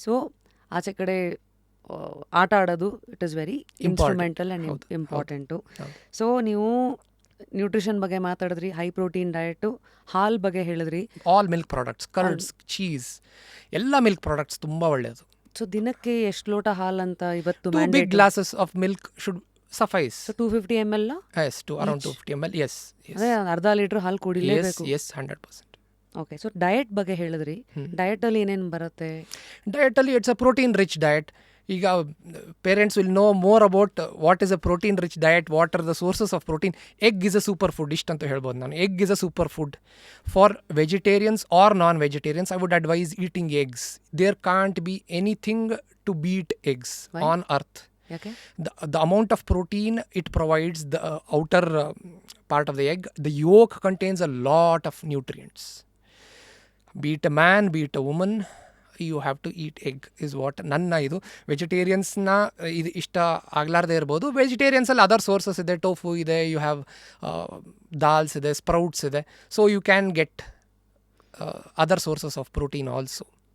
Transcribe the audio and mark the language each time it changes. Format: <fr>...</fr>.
<en>so</en> <kn>ಆಚೆ ಕಡೆ ಆಟ ಆಡೋದು</kn> <en>It is very instrumental and important.</en> <kn>So ನೀವು ನ್ಯೂಟ್ರಿಷನ್ ಬಗ್ಗೆ ಮಾತಾಡಿದ್ರಿ, ಹೈ ಪ್ರೋಟೀನ್ ಡಯಟು, ಹಾಲ್ ಬಗ್ಗೆ ಹೇಳಿದ್ರಿ.</kn> <en>all milk products, curds, cheese,</en> <kn>ಎಲ್ಲ</kn> <en>milk products</en> <kn>ತುಂಬ ಒಳ್ಳೆಯದು. ಸೊ ದಿನಕ್ಕೆ ಎಷ್ಟು ಲೋಟ ಹಾಲ್ ಅಂತ ಇವತ್ತು?</kn> <en>2 big glasses of milk should suffice. So 250 ml? Yes, around 250 ml. Yes.</en> <kn>ಅದೇ ಅರ್ಧ ಲೀಟ್ರ್ ಹಾಲು ಕುಡಿಲೇಬೇಕು.</kn> <en>Yes, 100%.</en> <kn>ಓಕೆ. ಸೊ ಡಯಟ್ ಬಗ್ಗೆ ಹೇಳಿದ್ರಿ. ಡಯಟಲ್ಲಿ ಏನೇನು ಬರುತ್ತೆ? ಡಯಟಲ್ಲಿ</kn> <en>It's a protein rich diet.</en> <kn>ಈಗ</kn> <en>Parents will know more about what is a protein rich diet, what are the sources of protein. Egg is a super food,</en> <kn>ಇಷ್ಟಂತ ಹೇಳ್ಬೋದು ನಾನು.</kn> <en>Egg is a super food for vegetarians or non vegetarians. I would advise eating eggs. There can't be anything to beat eggs on earth.</en> <kn>ಯಾಕೆ?</kn> <en>The amount of protein it provides, the outer part of the egg, the yolk contains a lot of nutrients. Be it a man, be it a woman, you have to eat egg is what</en> <kn>ನನ್ನ ಇದು. ವೆಜಿಟೇರಿಯನ್ಸ್ನ ಇದು ಇಷ್ಟ ಆಗಲಾರ್ದೇ ಇರ್ಬೋದು. ವೆಜಿಟೇರಿಯನ್ಸಲ್ಲಿ</kn> <en>other sources</en> <kn>ಇದೆ, tofu ಇದೆ,</kn> <en>you have dals</en> <kn>ಇದೆ, sprouts ಇದೆ.</kn> <en>So you can get other sources of protein also.</en>